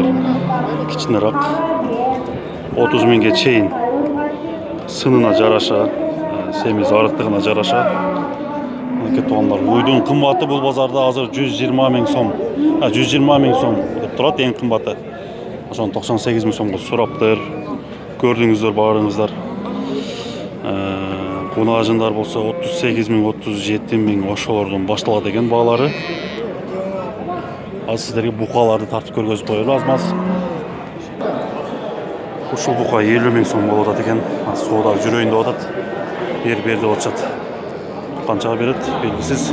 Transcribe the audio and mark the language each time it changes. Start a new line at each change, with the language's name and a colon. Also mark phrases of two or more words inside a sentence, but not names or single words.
Kyrgyz: Кичинераак 30 миңге чейин сынына жараша, семиз арыктыгына жараша. Мынакей туугандар, уйдун кымбаты бул базарда азыр 120 мың сом. 120 мың сом деп турат, эң кымбаты. Ошону 98 мың сомго сураптыр. Көрдүңүздөр баарыңыздар. Бунажындар болса 38 мың, 37 мың ошолордун башталат экен баалары. Аз сиздерге букаларды тартып көргөзүп коелу аз-маз. Ушул бука 50 мың сом болуп атат экен. Соода жүрөйүн деп атат. Бер деп атышат. Канчага берет белгисиз.